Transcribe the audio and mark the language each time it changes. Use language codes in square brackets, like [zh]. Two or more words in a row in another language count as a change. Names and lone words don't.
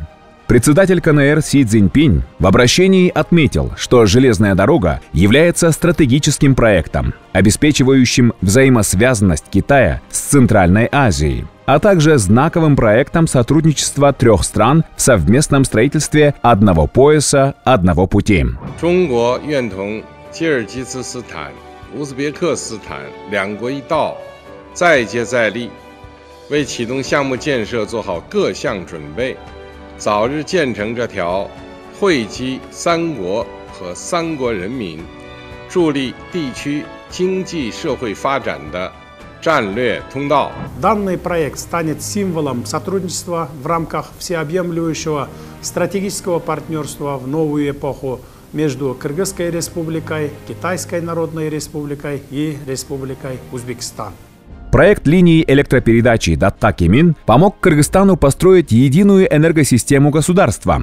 [ru] Председатель КНР Си Цзиньпинь в обращении отметил, что железная дорога является стратегическим проектом, обеспечивающим взаимосвязанность Китая с Центральной Азией, а также знаковым проектом сотрудничества трех стран в совместном строительстве одного пояса, одного пути. [zh] 为启动项目建设做好各项准备，早日建成这条惠及三国和三国人民、助力地区经济社会发展的战略通道。 [ru] Данный проект станет символом сотрудничества в рамках всеобъемлющего стратегического партнерства в новую эпоху между Кыргызской республикой, Китайской Народной Республикой и Республикой Узбекистан. Проект линии электропередачи Датта-Кемин помог Кыргызстану построить единую энергосистему государства.